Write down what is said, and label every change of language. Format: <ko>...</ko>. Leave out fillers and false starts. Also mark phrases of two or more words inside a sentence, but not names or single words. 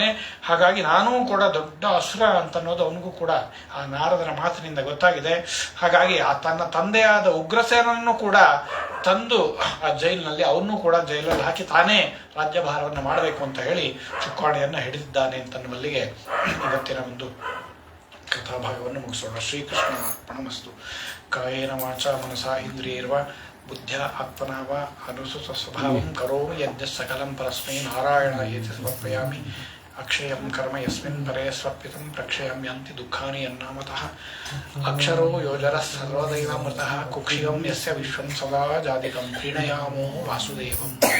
<kn>ಹಾಗಾಗಿ ನಾನೂ ಕೂಡ ದೊಡ್ಡ ಅಸುರ ಅಂತನ್ನೋದು ಅವನಿಗೂ ಕೂಡ ಆ ನಾರದರ ಮಾತಿನಿಂದ ಗೊತ್ತಾಗಿದೆ. ಹಾಗಾಗಿ ಆ ತನ್ನ ತಂದೆಯಾದ ಉಗ್ರಸೇನನ್ನು ಕೂಡ ತಂದು ಆ ಜೈಲಿನಲ್ಲಿ ಅವನ್ನೂ ಕೂಡ ಜೈಲಲ್ಲಿ ಹಾಕಿ ತಾನೇ ರಾಜ್ಯಭಾರವನ್ನು ಮಾಡಬೇಕು ಅಂತ ಹೇಳಿ ಚುಕ್ಕಾಣಿಯನ್ನು ಹಿಡಿದಿದ್ದಾನೆ ಅಂತನ್ನುವಲ್ಲಿಗೆ ಇವತ್ತಿನ ಒಂದು ಕಥಾಭಾಗವನ್ನು ಮುಗಿಸೋಣ.</kn> <sa>ಶ್ರೀಕೃಷ್ಣ ಅರ್ಪಣಮಸ್ತು. ಕಾಯೇನ ವಾಚಾ ಮನಸಾ ಇಂದ್ರಿಯೈರ್ವ ಬುದ್ಧ್ಯಾ ಆತ್ಮನಾ ವಾ ಅನುಸೃತ ಸ್ವಭಾವಂ ಕರೋಮಿ ಯದ್ಯತ್ ಸಕಲಂ ಪರಸ್ಮೈ ನಾರಾಯಣಾಯೇತಿ ಸಮರ್ಪಯಾಮಿ. ಅಕ್ಷಯಂ ಕರ್ಮ ಯಸ್ಮಿನ್ ಪರೇ ಸ್ವರ್ಪಿತಂ ಪ್ರಕ್ಷಯಮ್ಯಂತಿ ದುಃಖಾನಿ ಯನ್ನಾಮತಃ. ಅಕ್ಷರೋ ಯೋಜರಃ ಸರ್ವದೈವಾಮೃತಃ ಕುಕ್ಷಿಗಂ ಯಸ್ಯ ವಿಶ್ವಂ ಸದಾ ಜಾತಿಕಂ ಪ್ರೀಣಯಾಮೋ ವಾಸುದೇವಂ.</sa>